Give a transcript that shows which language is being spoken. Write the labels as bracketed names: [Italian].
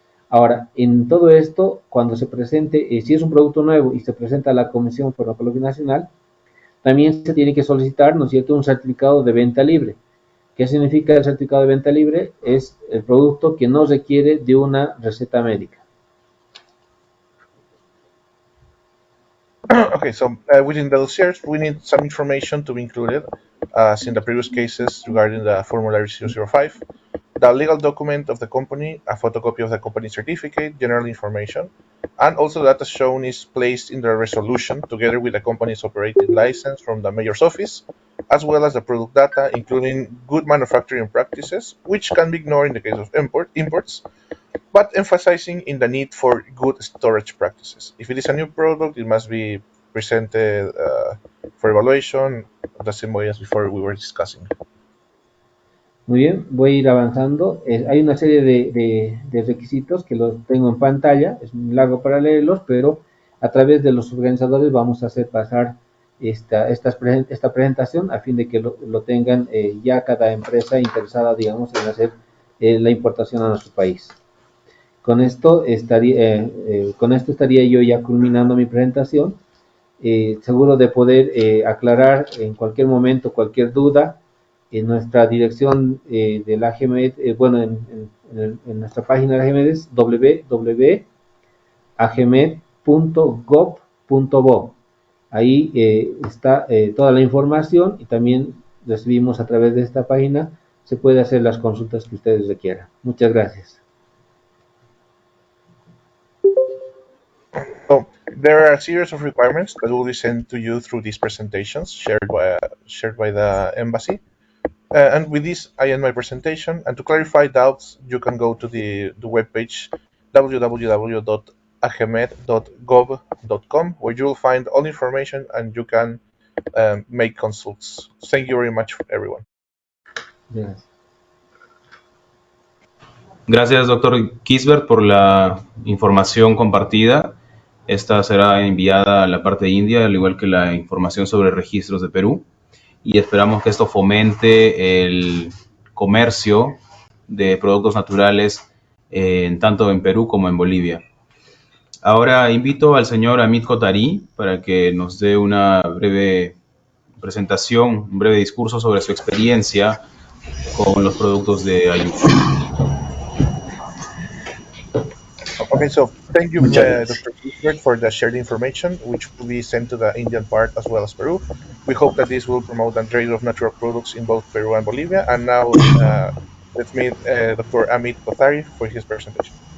[Spanish] Ahora, en todo esto, cuando se presente, si es un producto nuevo y se presenta a la Comisión Farmacológica Nacional, también se tiene que solicitar, ¿no es cierto?, un certificado de venta libre. ¿Qué significa el certificado de venta libre? Es el producto que no requiere de una receta médica. [English] Okay, so within the dossiers, we need some information to be included, as in the previous cases regarding the Formulary 005, the legal document of the company, a photocopy of the company certificate, general information, and also data shown is placed in the resolution together with the company's operating license from the mayor's office, as well as the product data, including good manufacturing practices, which can be ignored in the case of imports, but emphasizing in the need for good storage practices. If it is a new product, it must be presented for evaluation the same way as before we were discussing. [Spanish] Muy bien, voy a ir avanzando. Hay una serie de requisitos que los tengo en pantalla, es muy largo para leerlos, pero a través de los organizadores vamos a hacer pasar esta presentación a fin de que lo tengan ya cada empresa interesada, digamos, en hacer la importación a nuestro país. Con esto estaría yo ya culminando mi presentación, seguro de poder aclarar en cualquier momento cualquier duda. En nuestra dirección de la AGMED, en nuestra página de la AGMED es www.agmed.gov.bo. Ahí está toda la información y también recibimos a través de esta página, se puede hacer las consultas que ustedes requieran. Muchas gracias. [English] So there are a series of requirements that will be sent to you through these presentations shared by the embassy. And with this, I end my presentation. And to clarify doubts, you can go to the webpage www.agmed.gov.com, where you will find all information and you can make consults. Thank you very much, everyone. Yes. [Spanish] Gracias, doctor Kisbert, por la información compartida. Esta será enviada a la parte de India, al igual que la información sobre registros de Perú. Y esperamos que esto fomente el comercio de productos naturales tanto en Perú como en Bolivia. Ahora invito al señor Amit Kotari para que nos dé una breve presentación, un breve discurso sobre su experiencia con los productos de Ayush. [English] Okay, so thank you, Dr. Kisbert, for the shared information, which will be sent to the Indian part as well as Peru. We hope that this will promote the trade of natural products in both Peru and Bolivia. And now let's meet Dr. Amit Kothari for his presentation.